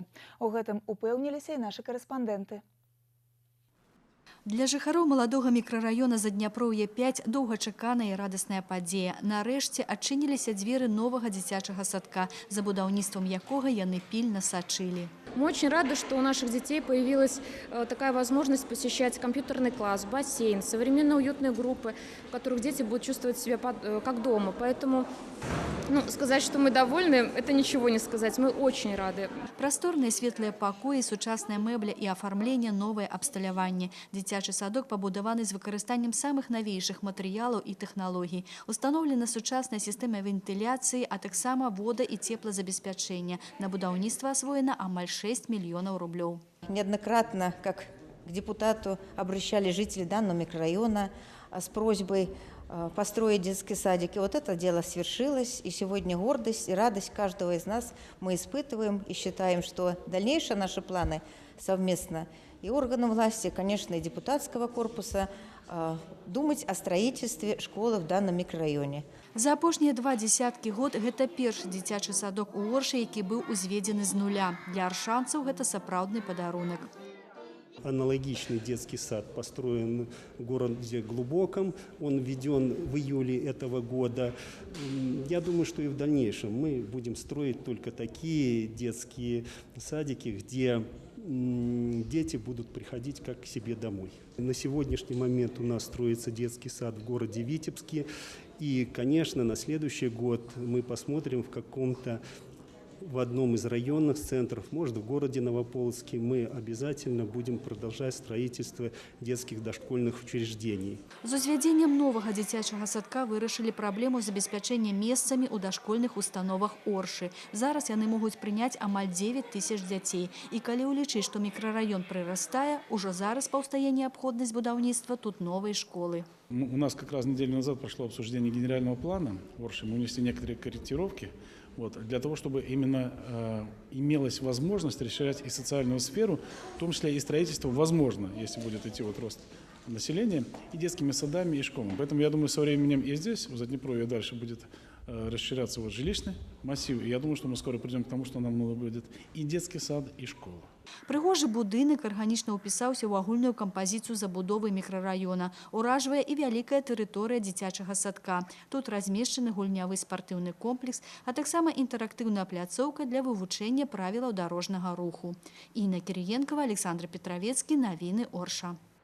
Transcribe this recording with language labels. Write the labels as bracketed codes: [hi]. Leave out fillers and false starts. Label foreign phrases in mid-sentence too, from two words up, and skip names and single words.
[be] У гэтым упэўніліся і нашы карэспандэнты. Для жыхароў маладога мікрараёна Задняпроўе 5 доўгачаканая і радасная падзея. Нарэшце адчыніліся дзверы новага дзіцячага садка, за будаўніцтвам якога яны пільна сачылі. [ru] Мы очень рады, что у наших детей появилась такая возможность посещать компьютерный класс, бассейн, современные уютные группы, в которых дети будут чувствовать себя как дома. Поэтому сказать, что мы довольны, это ничего не сказать. Мы очень рады. [be] Прасторныя светлыя пакоі, сучасная мэбля і афармленне, новае абсталяванне. Дзіцячы садок пабудаваны з выкарыстаннем самых навейшых матэрыялаў і тэхналогій. Устаноўлена сучасная сістэма вентыляцыі, а таксама вода і цеплазабеспячэння. На будаўніцтва асвоена амаль 6 [ru] миллионов рублей. Неоднократно, как к депутату, обращались жители данного микрорайона с просьбой построить детский садик. И вот это дело свершилось. И сегодня гордость и радость каждого из нас мы испытываем и считаем, что дальнейшие наши планы совместно и органов власти, конечно, и депутатского корпуса думать о строительстве школы в данном микрорайоне. [be] За апошнія 2 дзесяткі год гэта першы дзіцячы садок у Оршы, які быў узведзены з нуля. Для аршанцаў гэта сапраўдны падарунак. [ru] Аналогичный детский сад построен в городе Глубоком. Он введен в июле этого года. Я думаю, что и в дальнейшем мы будем строить только такие детские садики, где дети будут приходить как к себе домой. На сегодняшний момент у нас строится детский сад в городе Витебске. И, конечно, на следующий год мы посмотрим в одном из районных центров, может, в городе Новополоцке, мы обязательно будем продолжать строительство детских дошкольных учреждений. [be] З узвядзеннем новага дзіцячага садка вырашылі праблему забеспячэння месцамі ў дашкольных установах Оршы. Зараз яны могуць прыняць амаль 9 тысяч дзяцей. І калі ўлічыць, што мікрараён прырастае, ужо зараз паўстае неабходнасць будаўніцтва тут новай школы. [ru] У нас как раз неделю назад прошло обсуждение генерального плана в Орше. Мы внесли некоторые корректировки. Для того, чтобы именно имелась возможность расширять и социальную сферу, в том числе и строительство, возможно, если будет идти рост населения, и детскими садами, и школами. Поэтому, я думаю, со временем и здесь, в Заднепровье, дальше будет расширяться жилищный массив. И я думаю, что мы скоро придем к тому, что нам надо будет и детский сад, и школа. [be] Прыгожы будынак арганічна ўпісаўся ў агульную кампазіцыю забудовы мікрараёна. Уражвае і вялікая тэрыторыя дзіцячага садка. Тут размешчаны гульнявы спартыўны комплекс, а таксама інтэрактыўная пляцоўка для вывучэння правілаў дарожнага руху. Інна Кірыенкава, Александр Петровецкі, навіны Орша.